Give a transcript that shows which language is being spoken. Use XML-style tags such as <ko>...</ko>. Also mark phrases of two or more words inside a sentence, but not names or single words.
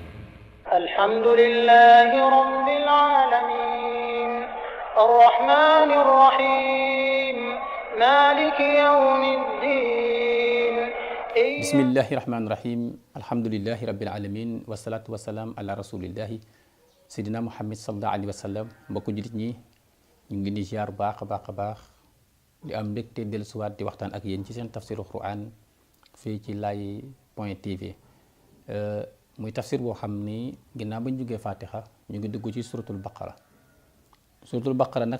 <ar>الحمد لله رب العالمين الرحمن الرحيم مالك يوم الدين بسم الله الرحمن الرحيم الحمد لله رب العالمين والصلاة والسلام على رسول الله سيدنا محمد صلى الله عليه وسلم</ar> <wo>mbokku jullit ñi ñu ngi ni ziar baax a baax di am mbégte dellusiwaat di waxtaan ak yéen ci seen</wo> <ar>تفسير قرآن</ar> <wo>fii ci Laye point tv muy tafsir boo xam ni ginnaaw ba ñu jógee Fatiha ñu ngi dugg ci</wo> <ar>سورة البقرة</ar> <wo>nag</wo>